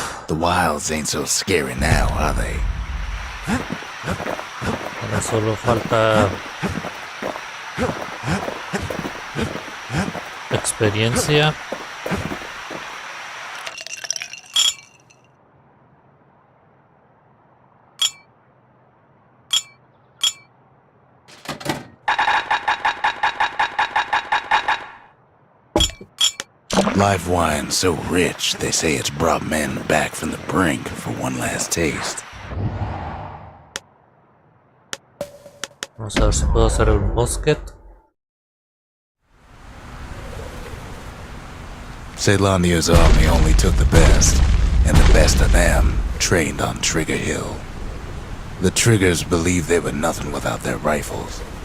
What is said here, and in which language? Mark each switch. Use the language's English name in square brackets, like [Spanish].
[English] The wilds ain't so scary now, are they? [Spanish] Ahora solo falta experiencia. [English] Live wine so rich, they say it's brought men back from the brink for one last taste. [Spanish] Vamos a ver si puedo hacer el bosquet. [English] Ceylonia's army only took the best, and the best of them trained on Trigger Hill. The Triggers believed they were nothing without their rifles.